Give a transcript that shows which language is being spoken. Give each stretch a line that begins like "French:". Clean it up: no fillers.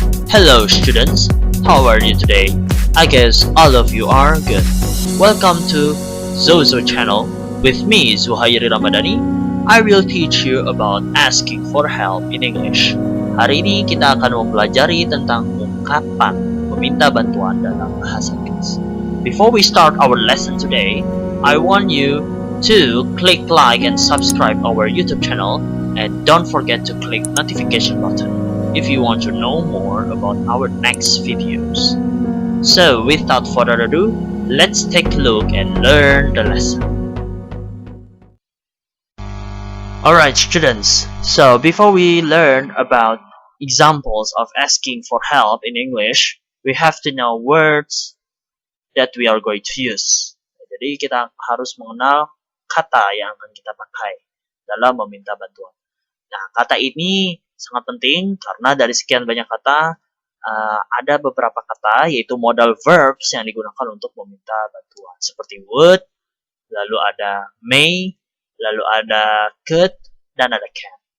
English: Hello students, how are you today? I guess all of you are good. Welcome to Zozo channel. With me, Zuhairi Ramadhani. I will teach you about asking for help in English.
Indonesian: Hari ini kita akan mempelajari tentang ungkapan meminta bantuan dalam bahasa Inggris.
English: Before we start our lesson today, I want you to click like and subscribe our YouTube channel, and don't forget to click notification button if you want to know more about our next videos. So without further ado, let's take a look and learn the lesson. Alright students, so before we learn about examples of asking for help in English, we have to know words that we are going to use.
Indonesian: Jadi kita harus mengenal kata yang akan kita pakai dalam meminta bantuan. Nah, kata ini sangat penting karena dari sekian banyak kata, ada beberapa kata yaitu modal verbs yang digunakan untuk meminta bantuan. Seperti would, lalu ada may, lalu ada could, dan ada can.